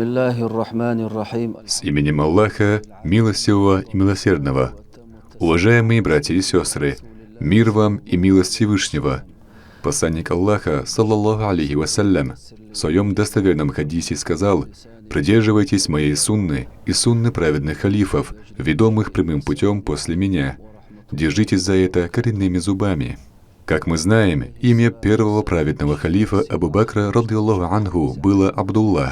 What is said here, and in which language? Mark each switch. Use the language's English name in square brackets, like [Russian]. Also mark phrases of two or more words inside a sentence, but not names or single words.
[Russian] С именем Аллаха, милостивого и милосердного. Уважаемые братья и сестры, мир вам и милость Всевышнего. Посланник Аллаха, [Arabic] صلى الله عليه وسلم, [Russian] в своем достоверном хадисе сказал: «Придерживайтесь моей сунны и сунны праведных халифов, ведомых прямым путем после меня. Держитесь за это коренными зубами». Как мы знаем, имя первого праведного халифа Абу Бакра, [Arabic] رضي الله عنه, [Russian] было Абдуллах.